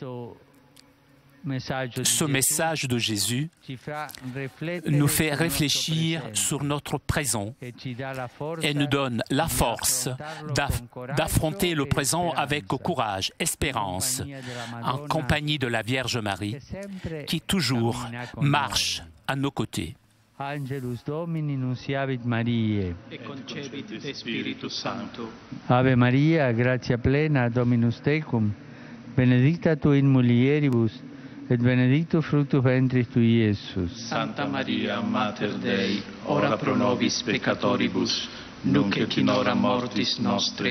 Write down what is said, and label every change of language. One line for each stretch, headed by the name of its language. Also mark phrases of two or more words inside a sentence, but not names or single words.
French: Ce message de Jésus nous fait réfléchir sur notre présent et nous donne la force d'affronter le présent avec courage, espérance, en compagnie de la Vierge Marie, qui toujours marche à nos côtés.
Latin: Angelus Domini nunciavit Mariae. Et concepit de Spiritus Sancto. Ave Maria, gratia plena, Dominus tecum, benedicta tu in mulieribus, et benedictus fructus ventris tui, Iesus. Santa Maria, Mater Dei, ora pro nobis peccatoribus, nunc et in hora mortis nostre.